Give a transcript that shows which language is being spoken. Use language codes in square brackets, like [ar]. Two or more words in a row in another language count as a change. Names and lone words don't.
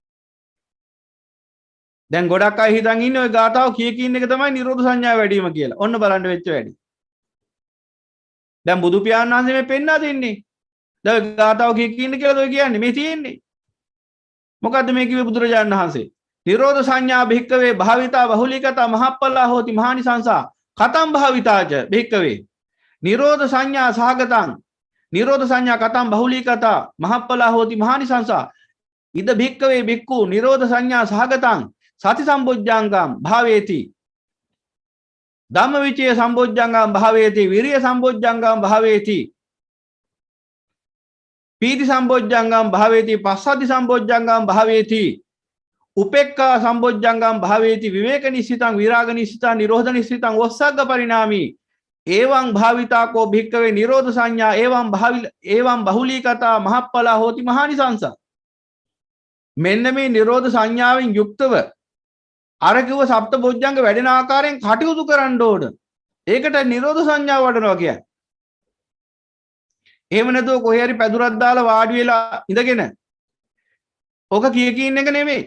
[si] දැන් ගොඩක් අය හිතන් ඉන්නේ ওই ගාතාව කිය එක තමයි නිරෝධ සංඥා වැඩිම කියලා. ඔන්න බලන්න වෙච්ච වැඩි. දැන් බුදු පියාණන් වහන්සේ මේ පෙන්නලා දෙන්නේ. දැන් ගාතාව කිය කියලා ඔය කියන්නේ මේ තියෙන්නේ. මොකද්ද මේ කිව්වේ බුදුරජාණන් වහන්සේ? [pi] නිරෝධ සංඥා භික්කවේ භාවිතා බහුලීකතා මහප්පලා හෝති මහානිසංසා කතම් භාවිතාච භික්කවේ. නිරෝධ සංඥා සහගතං නිරෝධ සංඥා කතම් බහුලීකතා මහප්පලා හෝති මහානිසංසා ඉද භික්කවේ භික්ඛු නිරෝධ සංඥා සහගතං සති සම්බොජ්ජංගම් භාවේති ධම්මවිචේ සම්බොජ්ජංගම් භාවේති විරිය සම්බොජ්ජංගම් භාවේති පීති සම්බොජ්ජංගම් භාවේති පස්සද්ධි සම්බොජ්ජංගම් භාවේති උපේක්ඛා සම්බොජ්ජංගම් භාවේති විවේක නිස්සිතං විරාග නිස්සිතං නිරෝධ නිස්සිතං ඔස්සග්ග පරිණාමී එවං භාවිතාකෝ භික්කවේ නිරෝධ සංඥා එවං බහුලීකතා මහප්පලා හෝති මහානිසංස. [si] මෙන්න මේ නිරෝධ සංඥාවෙන් යුක්තව අර කිව්ව සප්ත බොජ්ජංග වැඩෙන ආකාරයෙන් කටයුතු කරන්න ඕන. ඒකට නිරෝධ සංඥාව වඩනවා කියන්නේ. එහෙම නැතුව කොහේ හරි පැදුරක් දාලා වාඩි වෙලා ඉඳගෙන ඔක කියින් එක නෙමෙයි.